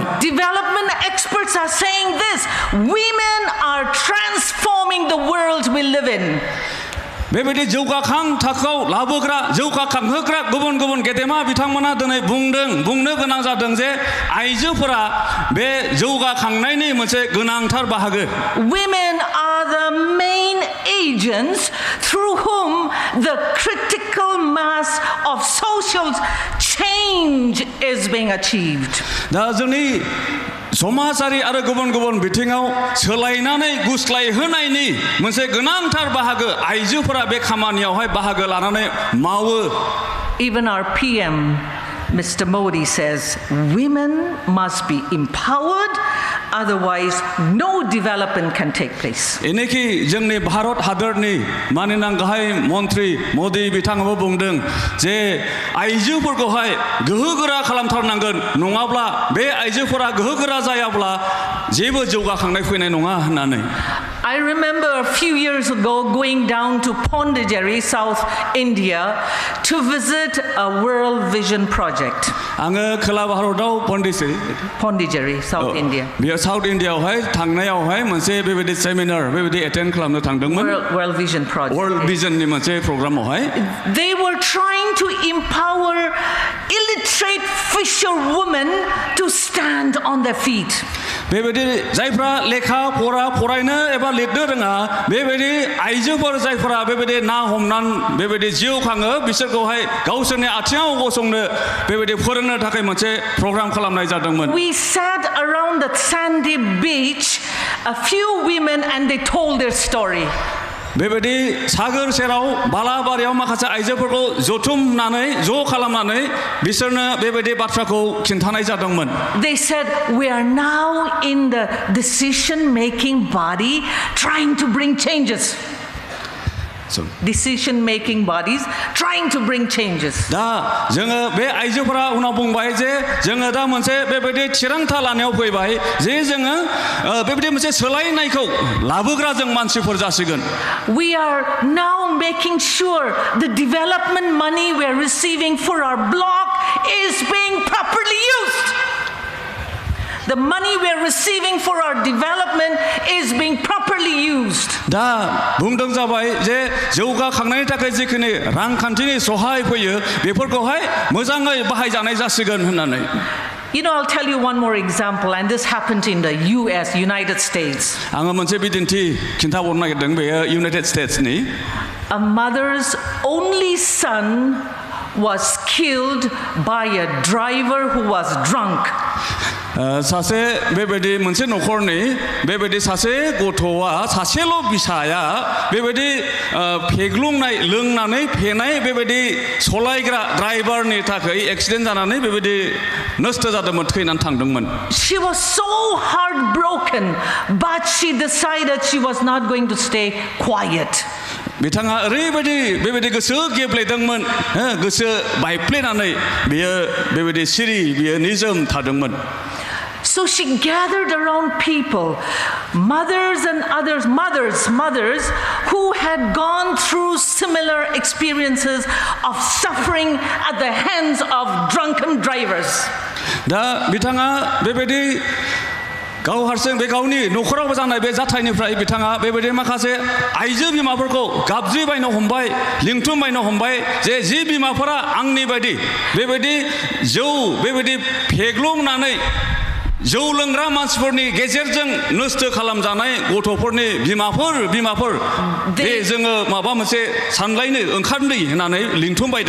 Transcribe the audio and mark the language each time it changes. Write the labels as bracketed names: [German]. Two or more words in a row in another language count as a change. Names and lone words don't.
[English] Development experts are saying this: women are transforming the world we live in. [Bodo] बेबायदि जौगाखां थाखोआव लाबोग्रा जौगाखांहोग्रा गुबुन गुबुन गेदेमा बिथांमोना दिनै बुंनो गोनां जादों जे आइजोफोरा बे जौगाखांनायनि मोनसे गोनांथार बाहागो. [English] Women are the main agents through whom the critical mass of social change is being achieved. [Bodo] दा जोंनि समाजारि आरो गुबुन गुबुन बिथिङाव सोलायनानै गुस्लायहोनायनि मोनसे गोनांथार बाहागो आइजोफोरा बे खामानियावहाय बाहागो लानानै मावो. [English] Even our PM, Mr. Modi, says women must be empowered, otherwise no development can take place. [Bodo] एनेखि जोंनि भारत हादरनि माननीय गाहाय मन्त्रि मोदी बिथाङाबो बुंदों जे आइजोफोरखौहाय गोहोगोरा खालामथारनांगोन नङाब्ला बे आइजोफोरा गोहोगोरा जायाब्ला जेबो जौगाखांनाय फैनाय नङा होननानै. [English] I remember a few years ago going down to Pondicherry, South India, to visit a World Vision project. [Bodo] आङो खोला भारताव Pondicherry, South India. बेयाव साउथ इन्डियायावहाय थांनायावहाय मोनसे बेबायदि सेमिनार बेबायदि एटेन्ड खालामनो थांदोंमोन World Vision Project. वर्ल्ड भिजननि मोनसे प्रग्रामावहाय [English] They were trying to empower illiterate fisherwomen to stand on their feet. [Bodo] बेबायदि जायफ्रा लेखा फरायनो एबा लिरनो रोङा बेबायदि आइजोफोर जायफ्रा बेबायदि ना हमनानै बेबायदि जिउ खाङो बिसोरखौहाय गावसोरनि आथिङाव गसंनो बेबायदि फोरोंनो थाखाय मोनसे प्रग्राम खालामनाय जादोंमोन [English] We sat around that sandy beach, a few women, and they told their story. [Bodo] बेबायदि सागोर सेराव बालाबारियाव माखासे आइजोफोरखौ जथुमनानै ज' खालामनानै बिसोरनो बेबायदि बाथ्राखौ खिन्थानाय जादोंमोन [English] They said, we are now in the decision-making body trying to bring changes. Decision-making bodies trying to bring changes. [Bodo] दा जोङो बे आइजोफोरा उनाव बुंबाय जे जोङो दा मोनसे बेबायदि थिरांथा लानायाव फैबाय जे जोङो बेबायदि मोनसे सोलायनायखौ लाबोग्रा जों मानसिफोर जासिगोन [English] We are now making sure the development money we are receiving for our block is being properly used. The money we are receiving for our development is being properly used. [Bodo] दा बुंदों जाबाय जे जौगाखांनायनि थाखाय जिखिनि रांखान्थिनि सहाय फैयो बेफोरखौहाय मोजाङै बाहायजानाय जासिगोन होननानै [English] You know, I'll tell you one more example, and this happened in the US, United States. [Bodo] आङो मोनसे बिदिन्थि खिन्थाबावनो नागिरदों बेयो इउनाइटेड स्टेट्सनि [English] A mother's only son was killed by a driver who was drunk. [Bodo] सासे बेबायदि मोनसे न'खरनि बेबायदि सासे गथ'आ सासेल' बिसाया बेबायदि फेग्लुंनाय लोंनानै फेनाय बेबायदि सलायग्रा ड्राइभारनि थाखाय एक्सिडेन्ट जानानै बेबायदि नष्ट जादोंमोन थैनानै थांदोंमोन [English] She was so heartbroken, but she decided she was not going to stay quiet. [Bodo] बिथाङा ओरैबायदि बेबायदि गोसो गेब्लेदोंमोन गोसो बायफ्लेनानै बियो बेबायदि सिरि बियो निजोम थादोंमन [English] So she gathered around people, mothers and others, mothers who had gone through similar experiences of suffering at the hands of drunken drivers. [Bodo] दा बिथाङा बेबायदि गाव हारसिं बे गावनि न'खराव जानाय बे जाथायनिफ्राय बिथाङा बेबायदि माखासे आइजो बिमाफोरखौ गाबज्रिबायनो हमबाय लिंथुमबायनो हमबाय जे जि बिमाफोरा आंनि बायदि बेबायदि जौ बेबायदि फेग्लुंनानै जौ लोंग्रा मानसिफोरनि गेजेरजों नष्ट खालामजानाय गथ'फोरनि बिमाफोर बे जोङो माबा मोनसे सानलायनो ओंखारदै होननानै लिंथुमबायदों